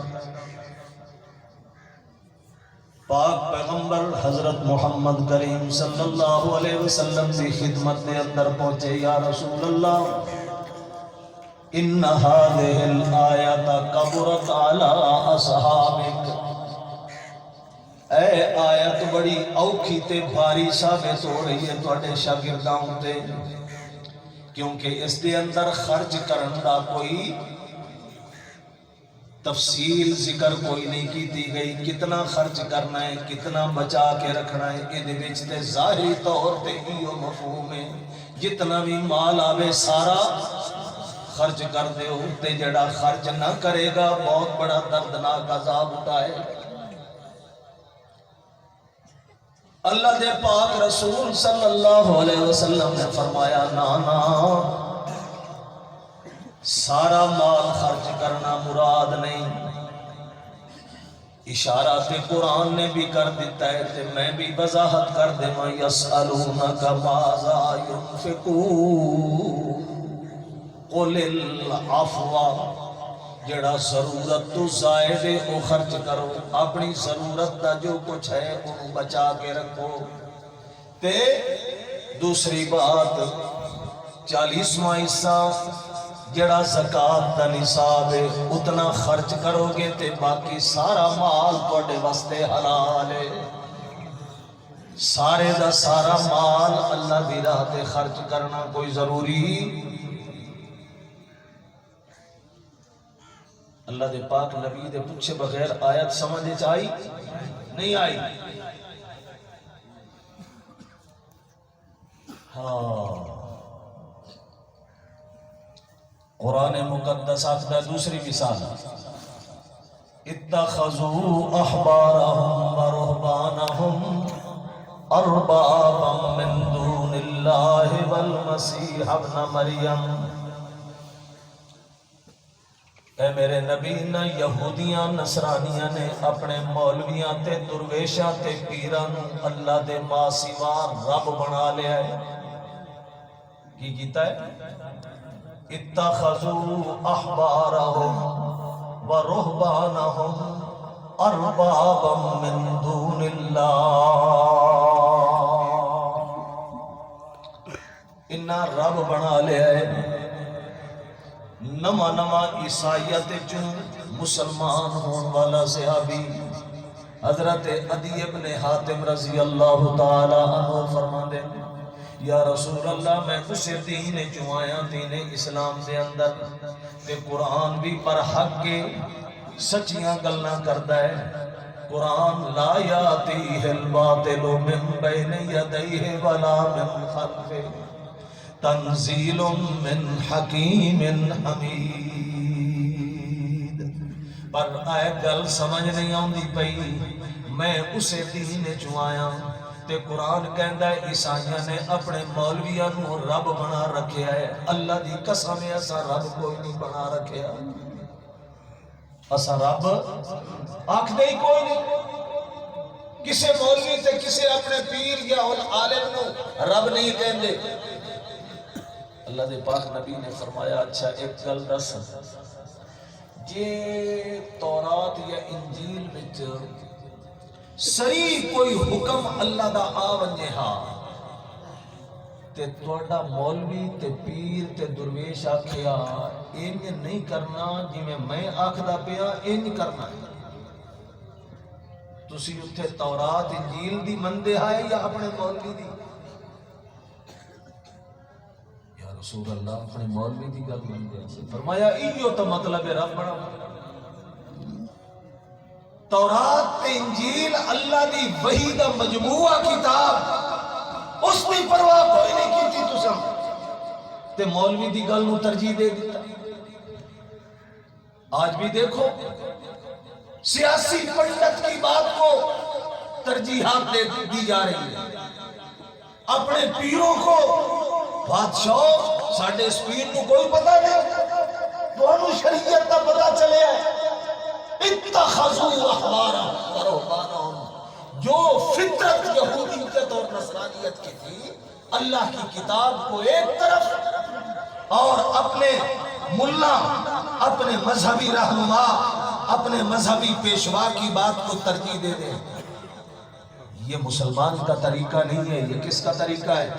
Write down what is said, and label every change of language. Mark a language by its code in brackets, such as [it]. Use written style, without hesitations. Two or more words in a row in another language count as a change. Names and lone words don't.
[pa] پاک پیغمبر حضرت محمد کریم [ar] صلی اللہ علیہ وسلم [pa] کی خدمت دے اندر پہنچے۔ [ar] یا رسول اللہ ان هذه الآیت کبرت علی اصحابک، [pa] اے آیت بڑی اوکھی تے بھاری ثابت ہو رہی ہے تواڈے شاگرداں تے، کیونکہ اس دے اندر خرچ کرن دا کوئی تفصیل ذکر کوئی نہیں کی گئی، کتنا خرچ کرنا ہے، کتنا بچا کے رکھنا ہے۔ یہ وچ تے ظاہری طور تے ایو مفہوم ہے جتنا بھی مال آوے سارا خرچ کر دیو، تے جڑا خرچ نہ کرے گا بہت بڑا دردناک عذاب اٹھائے۔ اللہ دے پاک رسول [ar] صلی اللہ علیہ وسلم [pa] نے فرمایا نا سارا مال خرچ کرنا مراد نہیں، اشارہ تے قرآن نے بھی کر دیتا ہے تے میں بھی وضاحت کر دے ماں [ar] یسألونک ماذا ينفقون قل العفو، [pa] جڑا ضرورت تو زائد ہے وہ خرچ کرو، اپنی ضرورت دا جو کچھ ہے انہوں بچا کے رکھو۔ تے دوسری بات 40واں حصہ جڑا زکاة دا نصاب ہے اتنا خرچ کرو گے تے باقی سارا مال تواڈے واسطے حلال ہے۔ سارے دا سارا مال اللہ دی راہ تے خرچ کرنا کوئی ضروری اللہ دے پاک نبی دے پوچھے بغیر آیت سمجھے چاہی نہیں آئی۔ قرآن مقدس آخدہ دوسری مثال [ar] اتخذوا احبارهم ورهبانهم اربابا من دون اللہ والمسیح ابن مریم۔ [pa] اے میرے نبی نہ یہودیاں نصرانیاں نے اپنے مولویاں تے درویشاں تے پیران اللہ دے ماں سوا رب بنا لیا ہے۔ کی کیتا ہے؟ [ar] اتخذوا احبارهم ورهبانهم اربابا من دون اللہ، [pa] انہاں رب بنا لیا ہے۔ نما عیسائیت چوں مسلمان ہون والا صحابی حضرت عدی ابن حاتم [ar] رضی اللہ تعالی عنہ [pa] فرماندے [ar] یا رسول اللہ [pa] میں اسے دین چوں آیا، دین اسلام دے اندر تے قرآن بھی پر حق کے سچیاں گلنا کردا ہے۔ [ar] قرآن لا یاتیہ الباطل من بین یدیہ ولا من خلفہ تنزیل من حکیم حمید۔ [pa] پر اے گل سمجھ نہیں آندی پئی، میں اسے دین چوں آیا تے قرآن کہندا ہے عیسائیاں نے اپنے مولویاں نو رب بنا رکھیا ہے۔ اللہ دی قسم ہے اسا رب کوئی نہیں بنا رکھیا، اسا رب آکھ دے کوئی نہیں۔ کسے مولوی تے کسے اپنے پیر یا عالم نو رب نہیں کہندے۔ اللہ دے پاک نبی نے فرمایا اچھا ایک گل دس، جے تورات یا انجیل وچ صریح کوئی حکم اللہ دا آ ونجے ہا تے تواڈا مولوی تے پیر تے درویش آکھیا انج نہیں کرنا جویں میں آکھدا پیا انج کرنا ہے، تسی اتھے تورات انجیل دی مندے آئے یا اپنے مولوی دی؟ [ar] یا رسول اللہ [pa] اپنے مولوی دی گل مندے آئے۔ فرمایا ایو تو مطلب رب بڑا، تورات تے انجیل اللہ دی وحی دا مجموعہ کتاب، اس دی پرواہ کوئی نہیں کیتی تساں تے مولوی دی گل نو ترجیح دے دیتا۔ [ur] آج بھی دیکھو سیاسی پنڈت کی بات کو ترجیحات دی جا رہی ہے، اپنے پیروں [pa] کو بادشاہ ساڈے اس پیر کو کوئی پتہ نہیں، تانوں شریعت دا پتہ چلے ہے، [ar] اتخذوا احبارهم ورهبانهم، [ur] جو فطرت یہودیت اور نصرانیت کی تھی، اللہ کی کتاب کو ایک طرف اور اپنے ملا، اپنے مذہبی رہنما، اپنے مذہبی پیشوا کی بات کو ترجیح دے دیں۔ یہ مسلمان کا طریقہ نہیں ہے، یہ کس کا طریقہ ہے؟